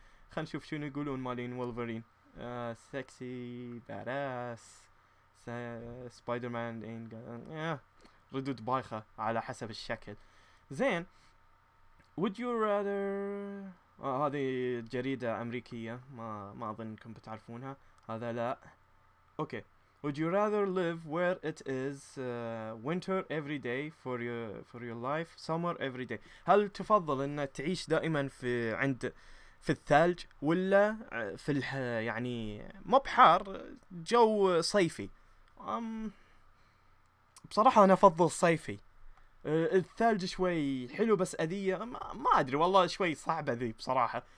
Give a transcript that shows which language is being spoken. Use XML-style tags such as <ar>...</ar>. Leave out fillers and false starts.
<ar>خلينا نشوف شنو يقولون مالين وولفرين.</ar> <en>sexy badass spider man</en> <ar>ردود بايخة على حسب الشكل. زين</ar> <en>would you rather</en> <ar>هذه جريدة أمريكية ما أظن أنكم بتعرفونها. هذا لا. أوكي.</ar> <en>would you rather live where it is winter every day for your life, summer every day.</en> <ar>هل تفضل أن تعيش دائما في الثلج ولا في يعني مو بحار جو صيفي؟ بصراحة أنا أفضل الصيفي. الثلج شوي حلو بس أذية ما أدري والله شوي صعبة ذي بصراحة.</ar>